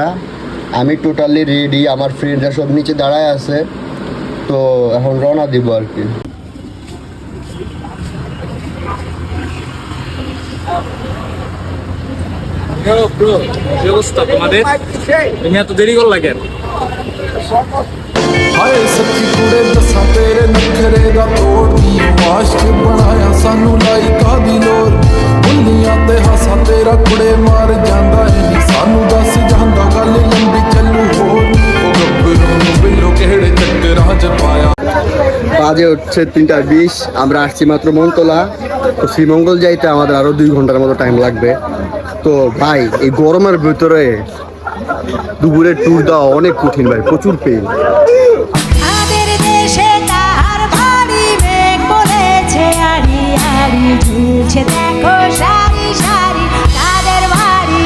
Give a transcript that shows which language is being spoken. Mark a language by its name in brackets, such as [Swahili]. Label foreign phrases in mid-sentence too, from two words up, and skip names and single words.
[Bangla] আমি [English] totally ready, [Bangla] আমার ফ্রেন্ডরা সব নিচে দাঁড়ায় আছে। তো এখন রওনা দিব আর কি। ব্রো, কি অবস্থা তোমাদের? তুমি এত দেরি করলা কেন? [Punjabi] ਹਾਏ ਸੱਚੀ ਕੁੜੇ ਦੱਸਾਂ ਤੇਰੇ ਨਖਰੇ ਦਾ ਤੋੜਦੀ ਆਸ਼ਕ ਬਣਾਇਆ ਸਾਨੂੰ ਲਾਈਕਾ ਦੀ ਲੋਰ ਬੁੱਲੀਆਂ ਤੇ ਹਾਸਾ ਤੇਰਾ ਕੁੜੇ ਮਾਰ ਜਾਂਦਾ ਏ ਨੀ ਸਾਨੂੰ ਦੱਸ ਜਾਂਦਾ ਗੱਲ ਲੰਬੀ ਚੱਲੂ ਹੋਰ ਉਹ ਗੱਭਰੂ ਨੂੰ ਬਿੱਲੋ ਕਿਹੜੇ ਚੱਕਰਾਂ ਚ ਪਾਇਆ। [Bangla] বাজে হচ্ছে 3টা 20। আমরা আসছি মাত্র মনতলা। তো শ্রীমঙ্গল যাইতে আমাদের আরো 2 ঘন্টার মতো টাইম লাগবে। তো ভাই, এই গরমের ভিতরে দুপুরে ট্যুর দেওয়া অনেক কঠিন ভাই, প্রচুর পেন। আমাদের দেশে তাহার ভারী মেঘ বলেছে আড়ি আড়ি ঝুলছে দেখো সারি সারি তাদের বাড়ি।